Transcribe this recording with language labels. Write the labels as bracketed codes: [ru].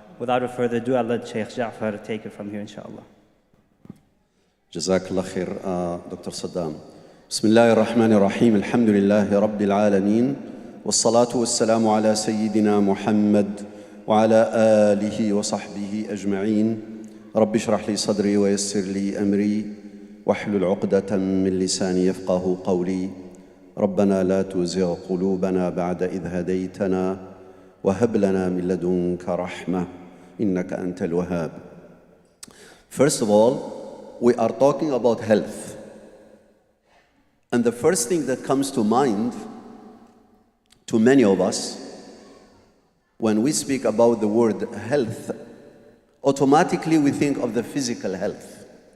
[en] Without further ado, I'll let Sheikh Ja'far take it from here, inshallah. [ar] جزاك الله خير دكتور صدام. بسم الله الرحمن الرحيم. الحمد لله رب العالمين، والصلاة والسلام على سيدنا محمد وعلى آله وصحبه أجمعين. رب اشرح لي صدري ويسر لي أمري واحلل عقدة من لساني يفقه قولي. ربنا لا تزغ قلوبنا بعد إذ هديتنا وهب لنا من لدنك رحمة إنك أنت الوهاب. [en] First of all, we are talking about health. And the first thing that comes to mind to many of us when we speak about the word health, automatically we think of the physical health.